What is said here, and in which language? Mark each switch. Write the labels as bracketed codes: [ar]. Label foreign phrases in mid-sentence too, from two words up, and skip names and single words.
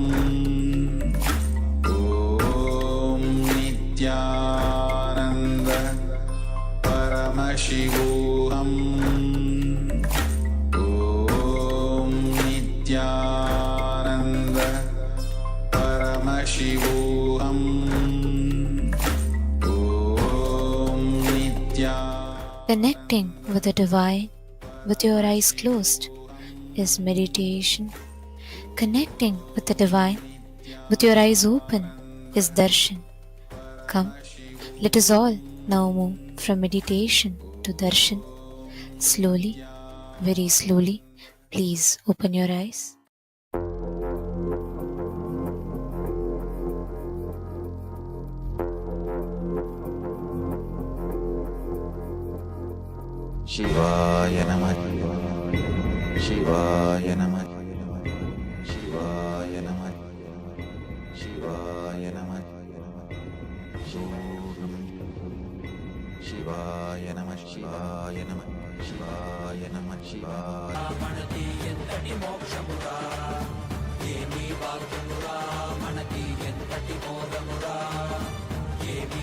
[sa] ओम् नित्यानन्द परमशिवोऽहम्. ओम् नित्यानन्द परमशिवोऽहम्. ओम् नित्यानन्द. [en] Connecting with the divine with your eyes closed is meditation. Connecting with the divine with your eyes open is darshan. Come, let us all now move from meditation to darshan. Slowly, very slowly, please open your eyes. [sa] शिवाय नमः. शिवाय नमः। शिवाय नमः. शिवाय नमः। शिवाय नमः. शिवाय नमः। शिवाय नमः। शिवाय. [te] మనకి ఎంతటి మోక్షమురా ఏమి భాగ్యమురా మనకి ఎంతటి మోదమురా ఏమి